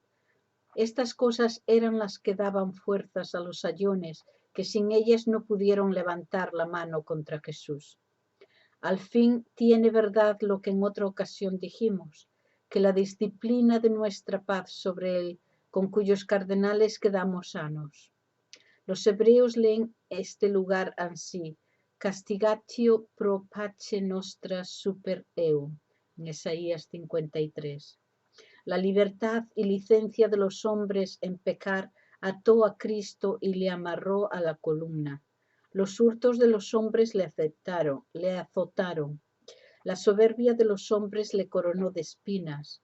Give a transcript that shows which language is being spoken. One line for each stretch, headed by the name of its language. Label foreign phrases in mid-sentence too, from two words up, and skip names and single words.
Spanish: Estas cosas eran las que daban fuerzas a los sayones, que sin ellas no pudieron levantar la mano contra Jesús. Al fin tiene verdad lo que en otra ocasión dijimos, que la disciplina de nuestra paz sobre él, con cuyos cardenales quedamos sanos. Los hebreos leen este lugar ansí:
Latin: castigatio pro pace nostra super eum,
Spanish: en Isaías 53. La libertad y licencia de los hombres en pecar ató a Cristo y le amarró a la columna. Los hurtos de los hombres le azotaron. La soberbia de los hombres le coronó de espinas.